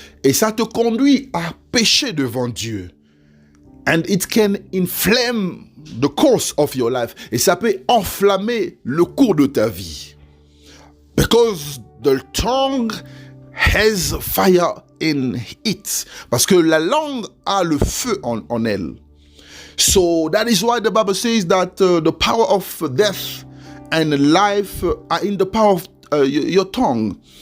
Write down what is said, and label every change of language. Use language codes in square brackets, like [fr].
[fr] Et ça te conduit à pécher devant Dieu. [en] And it can inflame the course of your life. [fr] Et ça peut enflammer le cours de ta vie. [en] Because the tongue has fire in it. [fr] Parce que la langue a le feu en elle. [en] So that is why the Bible says that the power of death and life are in the power of your tongue.